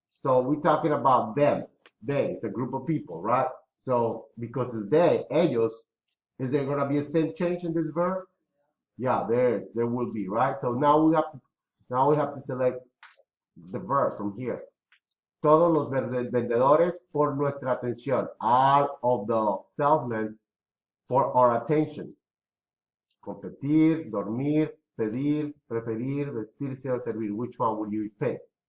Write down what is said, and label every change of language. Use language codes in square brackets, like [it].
[en] So we're talking about them. They, it's a group of people, right? So because it's they, ellos, is there gonna be a stem change in this verb? Yeah, there will be, right? So now we have to select the verb from here. [es] Todos los vendedores por nuestra atención. [en] All of the salesmen for our attention. [es] Competir, dormir, pedir, preferir, vestirse o servir. [en] Which one would you pick?